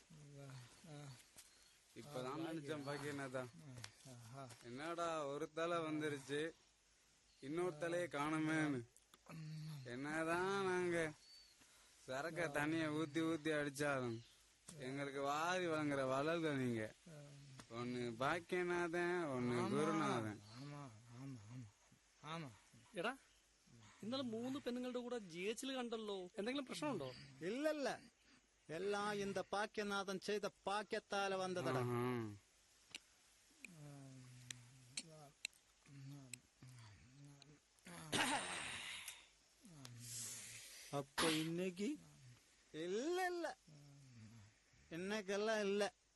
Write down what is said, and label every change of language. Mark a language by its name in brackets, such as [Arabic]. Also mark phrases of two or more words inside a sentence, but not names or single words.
[Tamil] இப்பதான் நினைச்சேன் பாக்கியநாதா, என்னடா ஒரு தலை வந்துருச்சு, இன்னொரு தலையை காணுமேன்னு. என்னதான் நாங்க சரக்க தண்ணிய ஊத்தி ஊத்தி அடிச்சாலும் எங்களுக்கு வாரி வழங்குற வளர்கள் நீங்க. ஒன்னு பாக்கியநாதன், ஒன்னு குருநாதன். [Malayalam] എടാ, ഇന്നലെ 3 പെണ്ണുങ്ങളുടെ കൂടെ GH കണ്ടല്ലോ, എന്തെങ്കിലും പ്രശ്നമുണ്ടോ? [Tamil] இல்ல, எல்லாம் இந்த பாக்கியநாதன் செய்த பாக்கியத்தால வந்ததடா. அப்ப இன்னைக்கு இல்ல, இன்னைக்கெல்லாம் இல்ல.